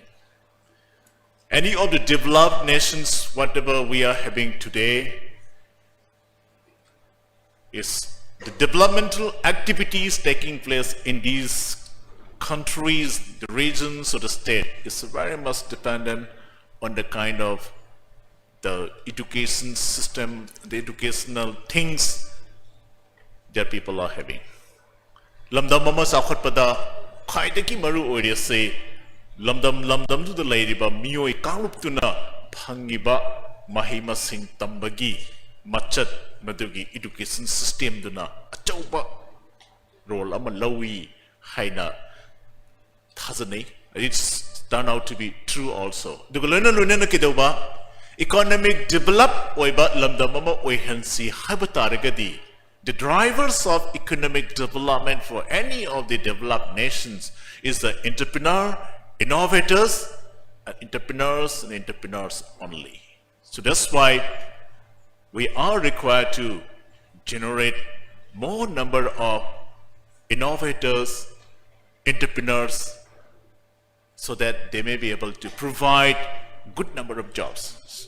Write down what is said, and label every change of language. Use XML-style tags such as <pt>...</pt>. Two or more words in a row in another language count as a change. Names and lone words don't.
<en>Any of the developed nations, whatever we are having today, is the developmental activities taking place in these countries, the regions, or the state is very much dependent on the kind of the education system, the educational things that people are having.</en> <mni>Lamdam mama sakhot pada khaidaki maru oire se lamdam tu the lairiba miyoi kanglup tuna phangiba mahima sing tambagi machat madugi</mni> <en>education system</en> <mni>duna achauba role ama lawi haina thazani.</mni> <en>It's turned out to be true also.</en> <mni>Dugulena lunena kidauba</mni> <en>economic develop</en> <mni>oiba lamdam mama oihansi haibataragadi.</mni> <en>The drivers of economic development for any of the developed nations is the entrepreneur, innovators, and entrepreneurs only. So that's why we are required to generate more number of innovators, entrepreneurs, so that they may be able to provide good number of jobs.</en>